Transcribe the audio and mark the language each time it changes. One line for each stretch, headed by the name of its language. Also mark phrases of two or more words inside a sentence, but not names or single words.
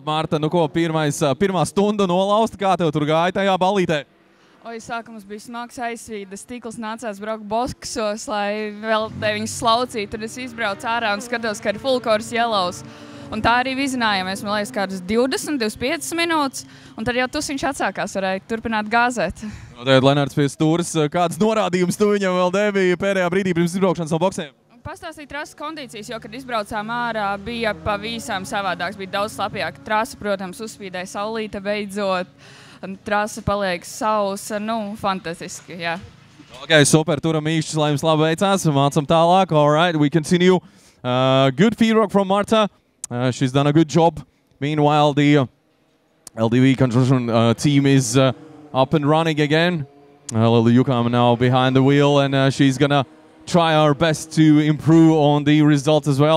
Latvian: Marta, nu ko, pirmā stunda nolausta, kā tev tur gāja tajā balītē? Sākums bija smags, aizsvīda stikls, nācās braukt boksos, lai vēl te viņus slaucītu. Tad es izbraucu ārā un skatos, ka ir
English: full course yellows.
Latvian: Un tā arī vizinājāmies, man liekas, kādas 20-25 minūtes, un tad jau tusiņš atsākās, varēja turpināt gāzēt. Tagad Lennarts pie stūras. Kādas norādījumus tu viņam vēl devi pēdējā brīdī pirms izbraukšanas no boksiem? Pastāstīt trases kondīcijas, jo, kad izbraucām ārā, bija pavisam savādāks, bija daudz slapjāk. Trasa, protams, uzspīdēja saulīte beidzot, trasa paliek sausa, fantastiski, jā. Ok, super, turam īšķis, lai jums labi veicās, mācam tālāk.
English: All right, we continue. Good feedback from Marta. She's done a good job. Meanwhile, the LDV construction team is up and running again. Lily Yukam now behind the wheel, and she's gonna try our best to improve on the results as well.